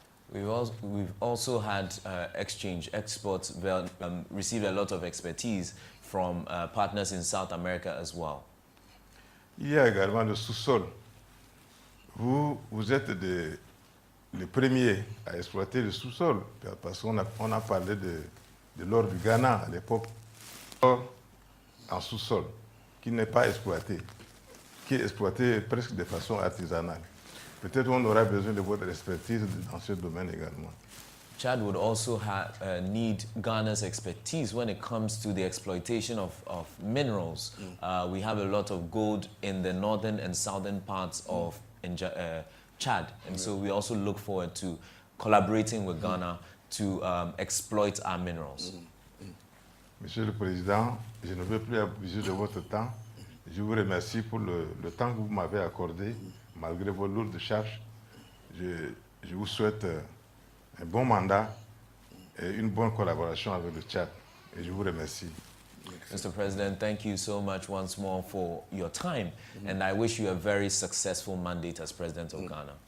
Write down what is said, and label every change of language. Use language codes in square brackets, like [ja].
[en] We've also had exports, received a lot of expertise from partners in South America as well. [fr] Il y a également le sous-sol. Vous êtes les premiers à exploiter le sous-sol, parce qu'on a parlé de l'or du Ghana à l'époque, or en sous-sol, qui n'est pas exploité, qui est exploité presque de façon artisanale. Peut-être on aura besoin de votre expertise dans ce domaine également. [en] Chad would also need Ghana's expertise when it comes to the exploitation of minerals. We have a lot of gold in the northern and southern parts of Chad, and so we also look forward to collaborating with Ghana to exploit our minerals. [fr] Monsieur le Président, je ne veux plus abuser de votre temps. Je vous remercie pour le temps que vous m'avez accordé, malgré vos lourdes charges. Je vous souhaite un bon mandat et une bonne collaboration avec le Tchad. Et je vous remercie. [en] Mr. President, thank you so much once more for your time, and I wish you a very successful mandate as President of Ghana.